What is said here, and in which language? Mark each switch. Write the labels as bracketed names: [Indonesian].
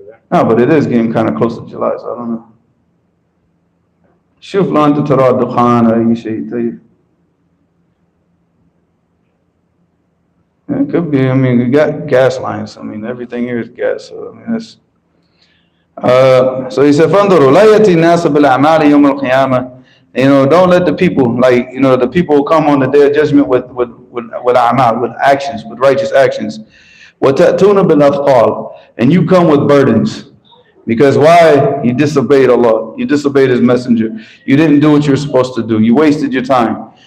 [English] No, but it is getting kind of close to July, so I don't know. [Arabic] شوف لو أنت ترى الدخان أو أي شيء طيب. [English] It could be. I mean, we got gas lines. I mean, everything here is gas. So I mean, that's. So he said, [Arabic] فانظروا لا يأتي الناس بالأعمال يوم القيامة. [English] You know, don't let the people, like, you know, the people come on the day of judgment with a'mal, with actions, with righteous actions. [Arabic] وَتَأْتُونَ بِالْأَثْقَالِ, [English] and you come with burdens. Because why? You disobeyed Allah. You disobeyed His messenger. You didn't do what you were supposed to do. You wasted your time.